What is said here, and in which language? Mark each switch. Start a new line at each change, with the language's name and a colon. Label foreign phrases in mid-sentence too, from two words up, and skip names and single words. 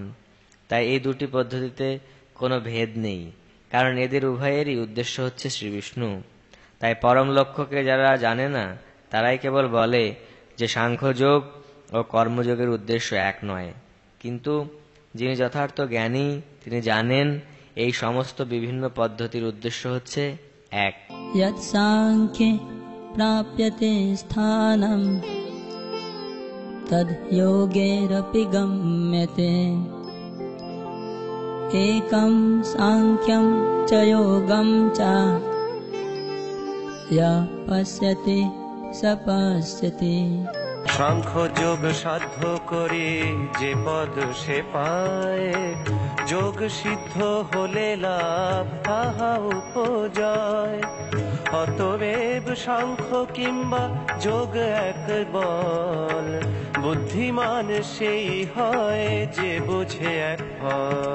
Bangla: তাই এই দুটি পদ্ধতিতে কোনো ভেদ নেই, কারণ এদের উভয়েরই উদ্দেশ্য হচ্ছে শ্রীবিষ্ণু। তাই পরম লক্ষ্যকে যারা জানে না তারাই কেবল বলে যে সাংখ্যযোগ ও কর্মযোগের উদ্দেশ্য এক নয়, কিন্তু যিনি যথার্থ জ্ঞানী তিনি জানেন এই সমস্ত বিভিন্ন পদ্ধতির উদ্দেশ্য হচ্ছে এক।
Sanskrit: यत् सांख्ये प्राप्यते स्थानं तद् योगेरपि गम्यते एकं सांख्यं च योगं च यः पश्यति स पश्यति।
Bangla: সাংখ্য যোগ সাধ্য করে যে পদ সে পায়, যোগ সিদ্ধ হলে লাভ তাহা উপজয়। অতএব সাংখ্য কিংবা যোগ এক বল, বুদ্ধিমান সেই হয় যে বুঝে এক ফল।